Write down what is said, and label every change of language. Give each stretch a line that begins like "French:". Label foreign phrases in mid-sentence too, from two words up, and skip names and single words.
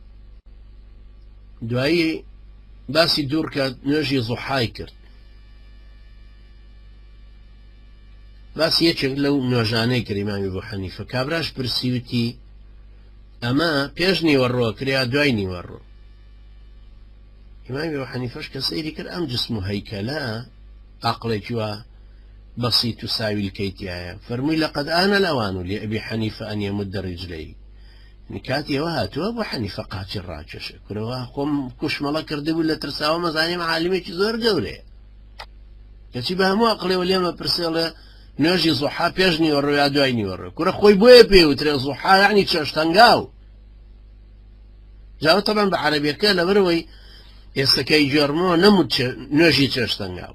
Central Kurdish: دوایی باسی دوورکە نوێژی زوحای کرد، باسی یەکێک لەو نوێژانەی کرد ئیمامی ئەبوو حەنیفە. کابراش پرسیوتی ئەمە پێش نیوەڕۆ کریا دوای نیوەڕۆ؟ ئیمامی ئەبوو حەنیفەش کە سەیری کرد ئەم جسم و هەیکەلە عەقڵێکی وە بەسیط و ساویل کەیتیایە، فەرمووی
Arabic: لەقەد ئانە الأوان لأبي حنيفة أن يمد رجليه.
Central Kurdish: کاتی ئەوە هاتووە بۆ حەنیفە قاچی ڕاکێشە کورەوە خۆم کوشمەڵە کردبوو لە ترساوە مەزانیم عالمێکی زۆر گەورەیە، کەچی بە هەموو عەقڵێەوە لێمە پرسێڵێ نوێژی زوحا پێش نیوەڕۆ یا دوای نیوەڕۆ. کورە خۆی بۆیە پێوترێ زوحا یعنی چێشتەنگاو. جاوە تەبەن بە عەرەبیەکە لەبەرەوەی ئێستەکەی جێڕمەوە نەموت نوێژی چێشتەنگاو.